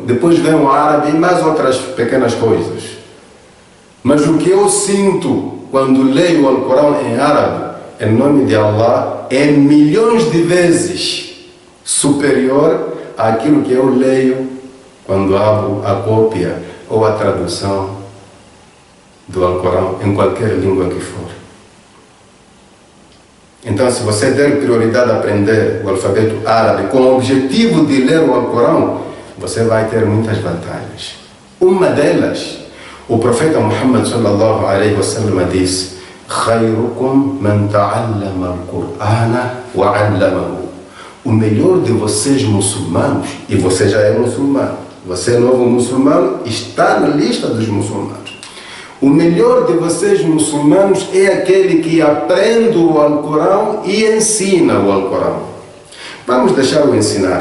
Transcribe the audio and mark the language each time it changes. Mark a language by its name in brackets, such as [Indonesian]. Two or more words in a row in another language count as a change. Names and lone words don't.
[Portuguese] Depois vem o árabe e mais outras pequenas coisas. Mas o que eu sinto quando leio o Alcorão em árabe, em nome de Allah, é milhões de vezes superior àquilo que eu leio quando abro a cópia ou a tradução do Alcorão em qualquer língua que for. Então, se você der prioridade a aprender o alfabeto árabe com o objetivo de ler o Alcorão, você vai ter muitas vantagens. Uma delas, o profeta [Arabic] Muhammad صلى الله عليه وسلم disse: "خيركم من تعلم القرآن وعلمه." [Portuguese] O melhor de vocês muçulmanos, e você já é muçulmano, você é novo muçulmano, está na lista dos muçulmanos. O melhor de vocês muçulmanos é aquele que aprende o Alcorão e ensina o Alcorão. Vamos deixar o ensinar.